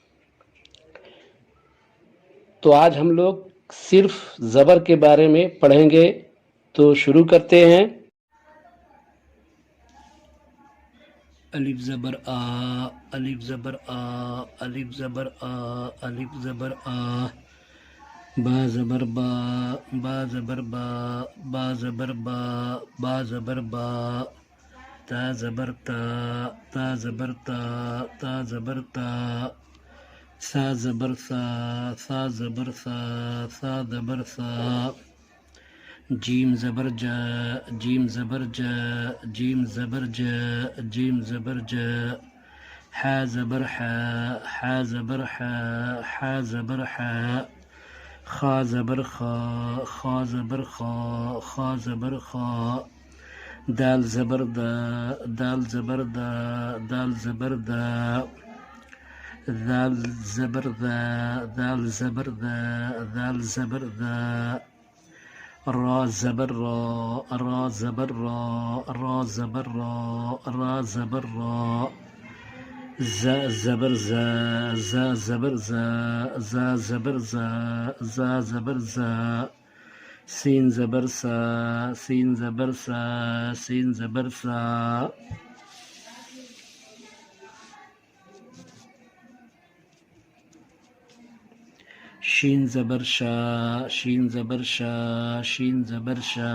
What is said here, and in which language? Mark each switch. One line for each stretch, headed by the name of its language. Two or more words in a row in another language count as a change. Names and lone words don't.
Urdu: تو آج ہم لوگ صرف زبر کے بارے میں پڑھیں گے، تو شروع کرتے ہیں۔ الف زبر آ، الف زبر آ، الف زبر آ، الف زبر آ۔ با زبر با، با زبر با، با زبر با، با زبر با۔ تا زبر تا، تا زبر تا، تا زبر تا۔ سا زبر سا، سا زبر سا، سا زبر سا۔ جیم زبر جا، جیم زبر جا، جیم زبر جا، جیم زبر جا۔ حا زبر حا، حا زبر حا، حا زبر حا۔ خا زبر خا، خا زبر خا، خا زبر خا۔ دال زبر دا، دال زبر دا، دال زبر دا۔ ذال زبر ذا، ذال زبر ذا، ذال زبر ذا۔ را زبر را، را زبر را، را زبر را، را زبر را۔ زا زبر زا، زا زبر زا، زا زبر زا، زا زبر زا۔ سین زبر سا، سین زبر سا، سین زبر سا۔ شین زبر شا، شین زبر شا، شین زبر شا۔